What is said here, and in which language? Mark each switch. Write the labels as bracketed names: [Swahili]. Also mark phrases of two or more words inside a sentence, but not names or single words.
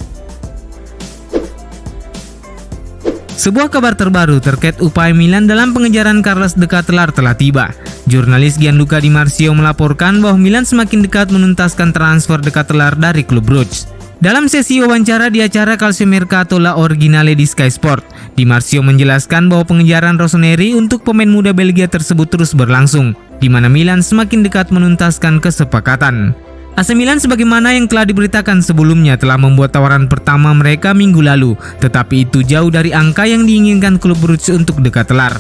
[Indonesian] Sebuah kabar terbaru terkait upaya Milan dalam pengejaran Carlos De Ketelaere telah tiba. Jurnalis Gianluca Di Marzio melaporkan bahwa Milan semakin dekat menuntaskan transfer De Ketelaere dari klub Bruges. Dalam sesi wawancara di acara Calcio Mercato La Originale di Sky Sport, Di Marzio menjelaskan bahwa pengejaran Rossoneri untuk pemain muda Belgia tersebut terus berlangsung, di mana Milan semakin dekat menuntaskan kesepakatan. AC Milan sebagaimana yang telah diberitakan sebelumnya telah membuat tawaran pertama mereka minggu lalu, tetapi itu jauh dari angka yang diinginkan klub Bruges untuk De Ketelaere.